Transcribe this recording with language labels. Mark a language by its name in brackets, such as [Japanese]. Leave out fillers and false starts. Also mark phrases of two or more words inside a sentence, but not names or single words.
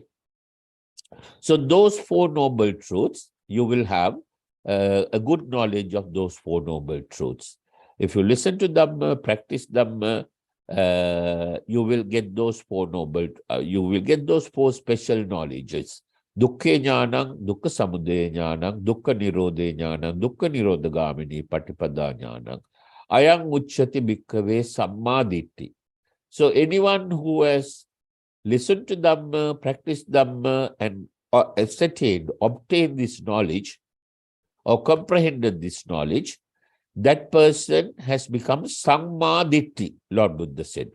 [English] So those four noble truths, you will have a good knowledge of those four noble truths. If you listen to Dhamma, practice Dhamma, you will get those four you will get those four special knowledges. [Pali] Dukkha Jnanam, Dukkha Samudaya Jnanam, Dukkha Nirodha Jnanam, Dukkha Nirodha Gamini, Patipada Jnanam. Ayang Uchyati Bhikkhave Samma Ditti. [English] So anyone who has listened to Dhamma, practiced Dhamma, and obtained this knowledge or comprehended this knowledge, that person has become [Pali] Samma Ditti, [English] Lord Buddha said.